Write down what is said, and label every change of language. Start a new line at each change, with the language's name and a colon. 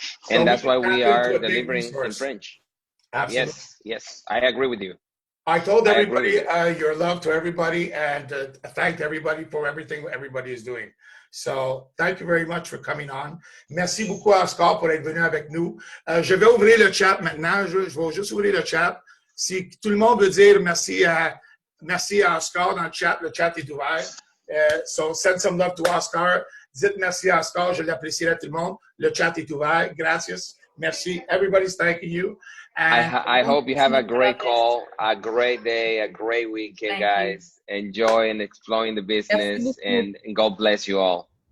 English: And so that's why we are delivering in French. Absolutely. Yes, I agree with you. I told everybody your love to everybody and thanked everybody for everything everybody is doing. So, thank you very much for coming on.
French: Merci beaucoup, Oscar, pour être venu avec nous. Je vais ouvrir le chat maintenant. Je vais juste ouvrir le chat. Si tout le monde veut dire merci à Oscar dans le chat est ouvert.
English: So send some love to Oscar.
French: Dites merci à Oscar, je l'apprécierai tout le monde. Le chat est ouvert. Gracias. Merci.
English: Everybody's thanking you. And I hope you have a great call, a great day, a great weekend, guys. Enjoy and exploring the business, and God bless you all.